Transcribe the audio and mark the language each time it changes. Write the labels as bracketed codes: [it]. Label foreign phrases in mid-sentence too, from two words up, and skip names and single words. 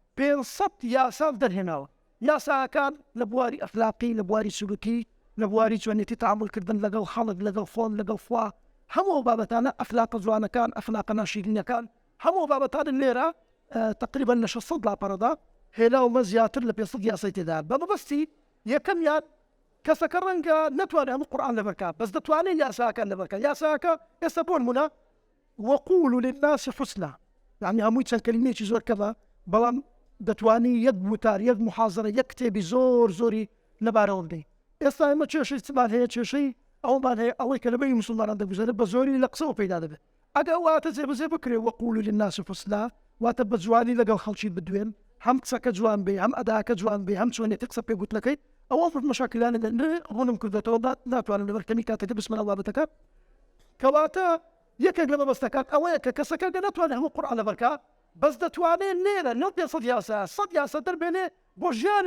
[ckb] 500 یاسا دەرهێناوە یاساکان لە بواری ئەخلاقی لە بواری سلوکی لە بواری جوانێتی تعاملکردن لەگەڵ خەڵک لەگەڵ خۆن لەگەڵ خوا هەموو بابەتانە ئەخلاقە جوانەکان ئەخلاقە ناشرینەکان هەموو بابەتانە لێرە تقریبا لە 600 لاپەڕەدا هێناومە زیاتر لە 500 یاسای تێدا بە مەبەستی یەکەمیان کەسەکە ڕەنگە نەتوانێت هەموو قورئان لەبەرکە بەس دەتوانێت یاساکان لەبەرکە یاساکە ئێستا بۆ نمونە [ar] وقولوا للناس حسنا [ckb] يعني هەمووی چەند کەلیمەیەکی زۆر کەمە بەڵام دەتوانی یەک وتار یەک محاضرە یەک کتێبی زۆری لەبارەوە بدەین ئێستا ئێمە کێشەی چمان هەیە کێشەی ئەومان هەیە ئەوەی کە لەبەری موسڵمانان دەگوزارێت بە زۆری لە قسەوە پەیدا دەبێت ئەگەر واتە جێبەجێ بکرێ [ar] وقولوا للناس حسنا [ckb] واتە بە جوانی لەگەڵ خەڵکی بدوێن هەم قسەکە جوان بێ هەم ئەداکە جوان بێ هەم چۆنێتی قسە پێگوتنەکەی ئەوە مەشاکلانە ڕوونم کردێتەوە ناتوانم لەبەرکەمی کاتێکە بسمە بابەتەکە کەواتە یەکێک لە مەبەستەکان ئەوەیە کە کەسەکە ناتوانێت هەموو قورئان لەبەرکە بەس دەتوانێت لێرە نەو 500 یاسا 100 یاسا دەربێنێ بۆ ژیانی